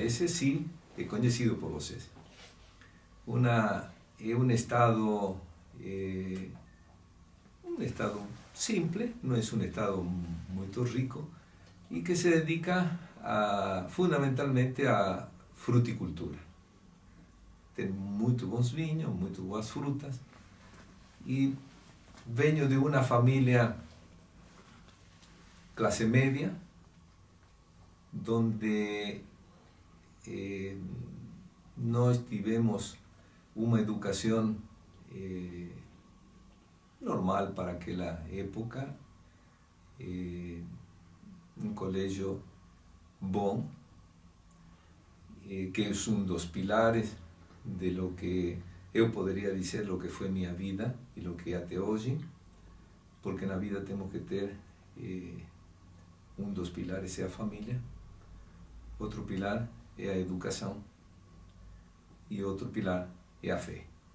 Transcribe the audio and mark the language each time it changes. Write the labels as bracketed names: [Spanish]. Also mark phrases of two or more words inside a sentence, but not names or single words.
[Spanish] Ese sí es conocido por ustedes. Es un estado simple, no es un estado muy rico, y que se dedica fundamentalmente a fruticultura. [Portuguese] Tem muito bons vinhos, muito boas frutas, [Spanish] y vengo de una familia clase media, donde [Portuguese] nós tivemos [Spanish] una educación normal para aquella época, un colegio bom, que es uno de los pilares de lo que yo podría decir lo que fue mi vida y lo que hasta hoy, porque en la vida tenemos que tener un dos pilares es la familia, otro pilar es la educación y otro pilar es la fe.